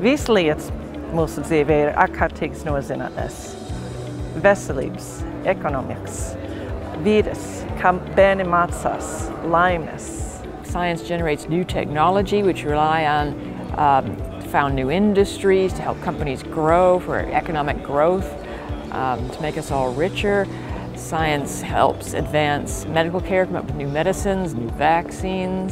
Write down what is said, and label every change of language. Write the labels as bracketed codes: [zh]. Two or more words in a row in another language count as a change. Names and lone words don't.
[lv] lietas mūsu dzīvē ir ārkārtīgas no zinātnes. Veselības, ekonomikas, vides, kā bērni mācās, laimes. [en] Science generates new technology which rely on found new industries to help companies grow for economic growth, to make us all richer. Science helps advance medical care, come up with new medicines, new vaccines.